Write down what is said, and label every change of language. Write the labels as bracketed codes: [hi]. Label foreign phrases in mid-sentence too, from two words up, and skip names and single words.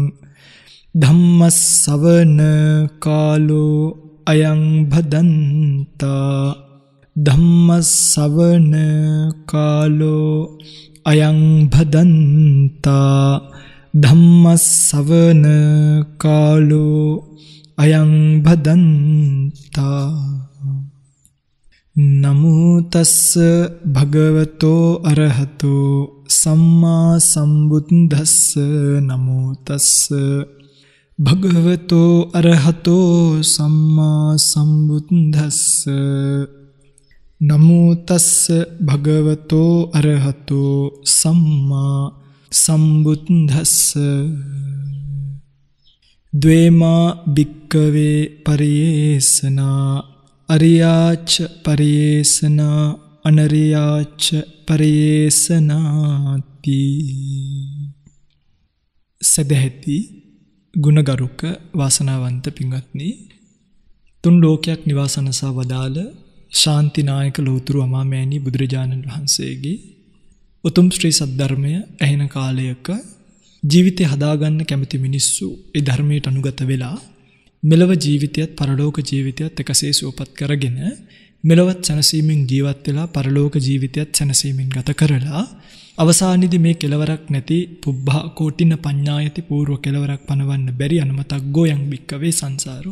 [pi] ධම්මස්සවන කාලෝ අයං භදන්තා ධම්මස්සවන කාලෝ අයං භදන්තා ධම්මස්සවන කාලෝ අයං භදන්තා. නමෝ තස්ස භගවතෝ අරහතෝ සම්මා සම්බුද්දස්ස. නමෝ තස්ස භගවතෝ අරහතෝ සම්මා සම්බුද්දස්ස. නමෝ තස්ස භගවතෝ අරහතෝ සම්මා සම්බුද්දස්ස. ද්වේමා භික්ඛවේ පරියේසනා අරියාච පරියේසනා අනරියාච පරියේසනාති. [si] සදැහැති ගුණගරුක වාසනාවන්ත පින්වත්නි, තුන් ලෝකයක් නිවාසනසා වදාළ ශාන්තිනායක ලෝතුරු අමාමෑණී බුදුරජාණන් වහන්සේගේ උතුම් ශ්‍රී සද්ධර්මය ඇහෙන කාලයක ජීවිතය හදාගන්න කැමති මිනිස්සු ඒ ධර්මයට අනුගත වෙලා මෙලව ජීවිතයත් පරලෝක ජීවිතයත් එකසේ සුවපත් කරගෙන මෙලවත් සැනසීමෙන් ජීවත් වෙලා පරලෝක ජීවිතයත් සැනසීමෙන් ගත කරලා අවසානයේදී මේ කෙලවරක් නැති [pi] පුබ්බා කෝටින පඤ්ඤායති [si] පූර්ව කෙලවරක් පනවන්න බැරි [pi] අනමතක් ගෝයන් බික්කවේ සංසාරෝ.